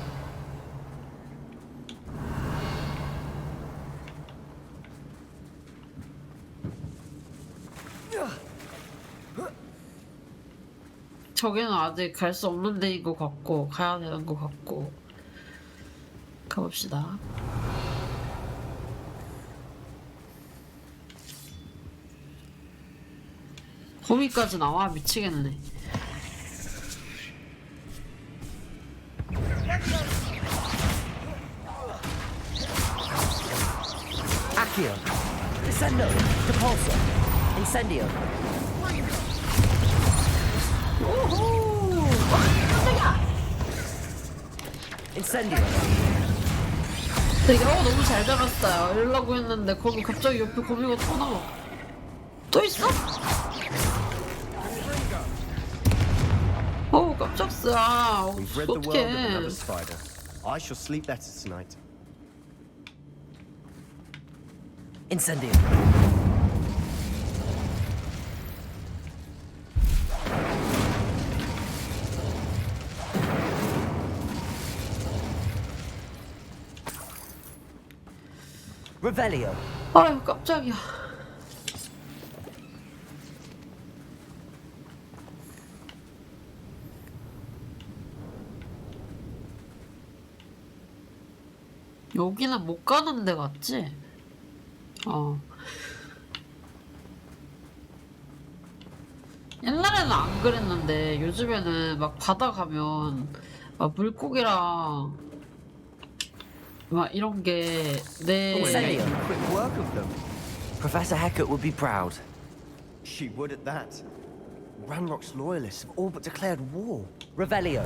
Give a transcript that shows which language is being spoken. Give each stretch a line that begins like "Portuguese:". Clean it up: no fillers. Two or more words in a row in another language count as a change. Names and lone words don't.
Korean: 저기는 아직 갈 수 없는 데인 것 같고 가야 되는 것 같고 가봅시다. 거기까지 나와 미치겠네. Accio. Descendo. Depulso. Incendio. Incendio. 되게 너무 잘 잡았어요. 이러려고 했는데 거기 갑자기 옆에 거미가 또 나와. 또 있어? 깜짝이야.
English: We've rid the world of another
Korean: 어떡해.
English: spider. I shall sleep better tonight.
Korean: Incendio. Revelio. 아유 깜짝이야. 여기는 못 가는 데 같지? 옛날에는 안 그랬는데 요즘에는 막 바다 가면 막 물고기랑 막 이런 게 내
English: Quick work of them. Professor Hecat would be proud. She would at that. Ranrock's loyalists have all but declared war. Revelio.